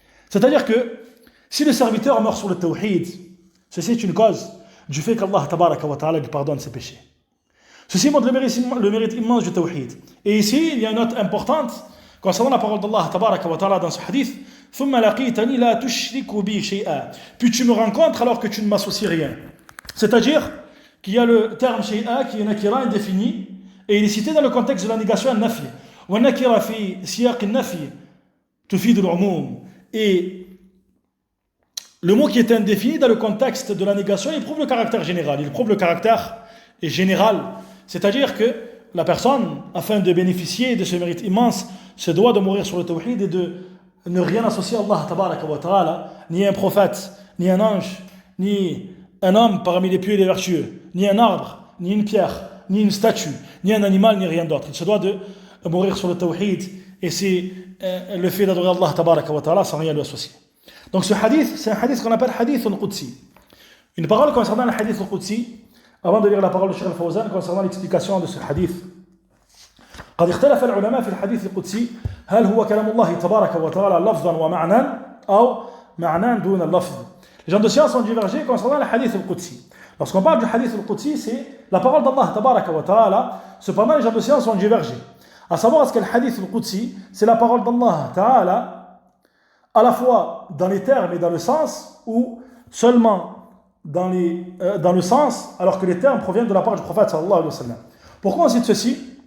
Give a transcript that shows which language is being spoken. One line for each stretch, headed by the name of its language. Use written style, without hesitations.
French: C'est-à-dire que si le serviteur meurt sur le tawhid, ceci est une cause du fait qu'Allah tabaraka wa ta'ala lui pardonne ses péchés. Ceci montre le mérite immense du tawhid. Et ici, il y a une note importante concernant la parole d'Allah tabaraka wa ta'ala dans ce hadith.
Arabic: ثم لقيتني لا تشرك بي شيئا.
French: Puis tu me rencontres alors que tu ne m'associes rien. C'est-à-dire qu'il y a le terme shay'a qui est nakira indéfini et il est cité dans le contexte de la négation an-nafi.
Arabic: والنكرة في سياق النفي تفيد العموم.
French: Et le mot qui est indéfini dans le contexte de la négation, il prouve le caractère général. Il prouve le caractère général. C'est-à-dire que la personne, afin de bénéficier de ce mérite immense, se doit de mourir sur le tawhid et de ne rien associer à Allah tabaraka wa ta'ala, ni un prophète, ni un ange, ni un homme parmi les pieux et les vertueux, ni un arbre, ni une pierre, ni une statue, ni un animal, ni rien d'autre. Il se doit de mourir sur le tawhid et c'est le fait d'adorer Allah tabaraka wa ta'ala sans rien lui associer. Donc ce hadith, c'est un hadith qu'on appelle hadith al-Qudsi. Une parole concernant le hadith al-Qudsi, avant de lire la parole de Cheikh al-Fawzan concernant l'explication de ce hadith.
Arabic: قد اختلف العلماء في الحديث القدسي هل هو كلام الله تبارك وتعالى لفظا ومعنى أو معنى دون اللفظ.
French: Les gens de science ont divergé concernant le hadith al-Qudsi. Lorsqu'on parle du hadith al-Qudsi, c'est la parole d'Allah tabaraka wa ta'ala. Cependant, les gens de science ont divergé. À savoir, est-ce que le hadith al-Qudsi, c'est la parole d'Allah ta'ala à la fois dans les termes et dans le sens, ou seulement dans le sens, alors que les termes proviennent de la part du prophète sallallahu alayhi wa sallam. Pourquoi on cite ceci?